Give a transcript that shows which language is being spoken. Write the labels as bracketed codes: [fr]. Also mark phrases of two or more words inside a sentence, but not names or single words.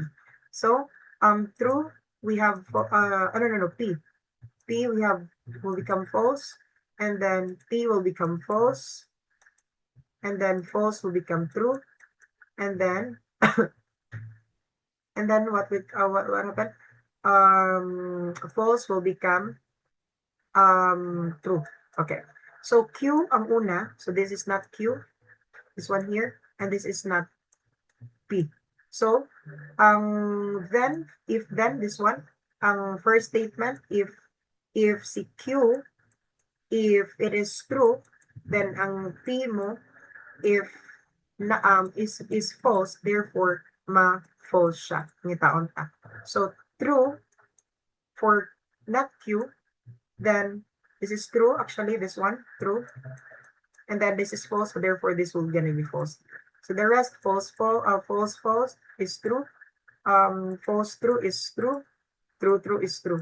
[en] So true, we have, no, P we have will become false, and then P will become false, and then false will become true, and then what happened? False will become true. Okay. [hil] So Q ang una. [en] So this is not Q. This one here. And this is not P. So, then this one, first statement, if si Q, if it is true, then [hil] ang P mo, [en] if is false, therefore [hil] ma-false siya. Ngitaon ta. [en] So, true for not Q, then this is true, actually, this one, true. And then this is false, so therefore this will gonna be false. So the rest, false, false is true. False, true is true. True is true.